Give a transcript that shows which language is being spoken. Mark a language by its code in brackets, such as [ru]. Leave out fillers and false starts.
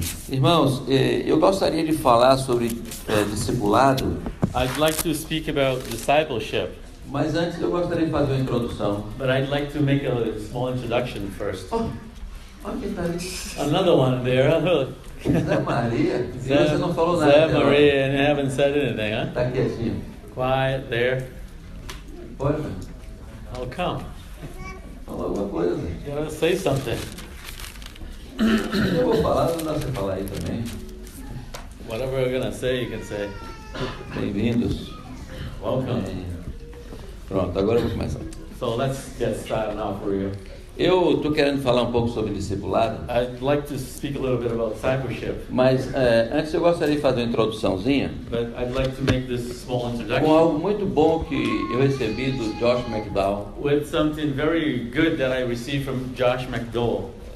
[pt] Irmãos, eu gostaria de falar sobre discipulado, [en] I'd like to speak about discipleship, [pt] mas antes eu gostaria de fazer uma introdução. [en] but I'd like to make a small introduction first. [pt] Olha quem está ali. [en] Another one there. [pt] Zé Maria. E você não falou nada. Zé até agora. [en] Maria, and haven't said anything, huh? [pt] Tá quietinho. [en] Quiet there. [pt] Pode, velho. [en] Oh, come. [pt] Fala alguma coisa. [en] You gotta say something. [pt] Eu vou falar, não dá pra você falar aí também. [en] Whatever we're gonna say, you can say. [pt] Bem-vindos. [en] Welcome. [pt] Pronto, agora eu vou começar. [en] So let's get started now for you. [pt] Eu estou querendo falar um pouco sobre discipulado, [en] I'd like to speak a little bit about discipleship, [pt] mas antes eu gostaria de fazer uma introduçãozinha [en] but I'd like to make this small [pt] com [en] introduction [pt] algo muito bom que eu recebi do Josh McDowell. [en] with something very good that I received from Josh McDowell.